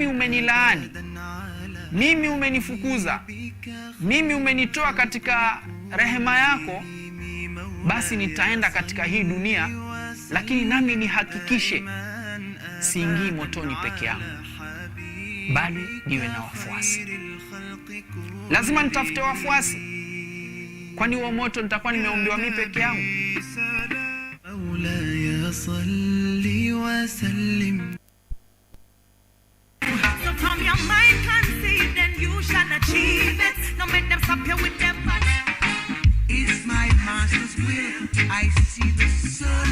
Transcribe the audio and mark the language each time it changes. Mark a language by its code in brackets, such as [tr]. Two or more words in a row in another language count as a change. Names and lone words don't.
[sw] umenilaani, mimi umenifukuza, mimi umenitoa katika rehema yako, basi nitaenda katika hii dunia, lakini nami nihakikishe siingii motoni peke yangu, bali niwe na wafuasi. Lazima nitafute wafuasi, kwani huo moto nitakuwa nimeombewa mimi peke yangu. [ar] مولاي صل وسلم. [en] So from your mind conceive, then you shall achieve it. No make them stop you with them. It's my master's will. I see the sun.